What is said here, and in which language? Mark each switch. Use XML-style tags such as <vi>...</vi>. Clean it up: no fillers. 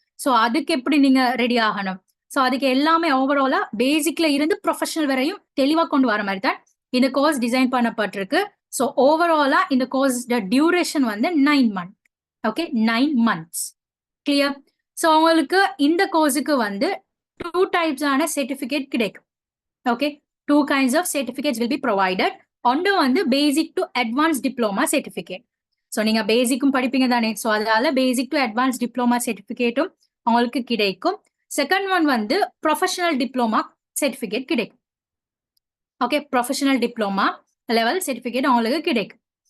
<ta>So அதுக்கு எப்படி நீங்க ரெடி ஆகணும், ஸோ அதுக்கு எல்லாமே ஓவராலா பேசிக்ல இருந்து ப்ரொஃபஷனல் வரையும் தெளிவா கொண்டு வர மாதிரி தான் இந்த கோர்ஸ் டிசைன் பண்ணப்பட்டிருக்கு. ஸோ ஓவராலா இந்த கோர்ஸ் டியூரேஷன் வந்து 9 month. Okay, 9 months. Clear? So உங்களுக்கு இந்த கோர்ஸுக்கு வந்து 2 டைப்ஸான சர்டிஃபிகேட் கிடைக்கும்.</ta> <en>Okay, 2 kinds of certificates will be provided.</en> <ta>ஒன்று வந்து basic to advance diploma certificate. So நீங்க பேசிக்கும் படிப்பீங்க தானே, ஸோ அதனால பேசிக் டு அட்வான்ஸ் டிப்ளோமா சர்டிஃபிகேட்டும் உங்களுக்கு கிடைக்கும். செகண்ட் ஒன் வந்து ப்ரொஃபஷனல் டிப்ளோமா சர்டிஃபிகேட் கிடைக்கும். Okay, professional diploma level certificate உங்களுக்கு கிடைக்கும்.</ta>